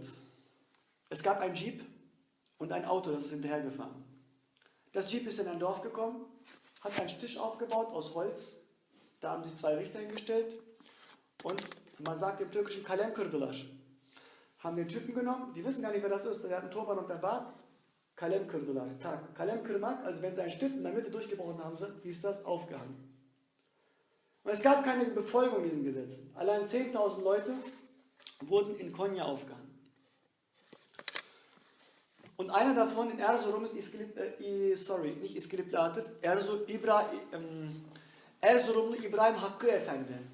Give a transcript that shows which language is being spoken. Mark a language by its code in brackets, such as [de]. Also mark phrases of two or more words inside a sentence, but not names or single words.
[de] Es gab ein Jeep und ein Auto, das ist hinterhergefahren. Das Jeep ist in ein Dorf gekommen, hat einen Tisch aufgebaut aus Holz. Da haben sich 2 Richter hingestellt und man sagt im Türkischen [tr] Kalem kırdılar. [de] Haben den Typen genommen, die wissen gar nicht, wer das ist, der hat einen Turban und einen Bart. [tr] Kalem kırdılar. Kalem kırmak, [de] also wenn sie einen Stift in der Mitte durchgebrochen haben, hieß das aufgehangen. Und es gab keine Befolgung diesen Gesetzen. Allein 10.000 Leute wurden in Konya aufgehangen. Und einer davon in Erzurum ist Erzurumlu Ibrahim Hakkı Efendi.